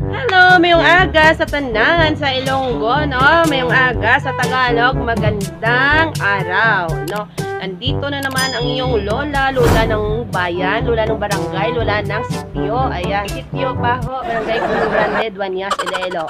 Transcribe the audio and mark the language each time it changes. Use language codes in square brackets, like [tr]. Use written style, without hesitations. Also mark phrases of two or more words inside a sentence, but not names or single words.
[hil] Hello, mayong aga sa tanan sa Ilonggo, no? Mayong aga sa Tagalog, [tl] magandang araw, no? Nandito na naman ang iyong lola ng bayan, lola ng barangay, lola ng sitio. Ayan, sitio Paho, barangay Puno Grande, Duanyas, Iloilo.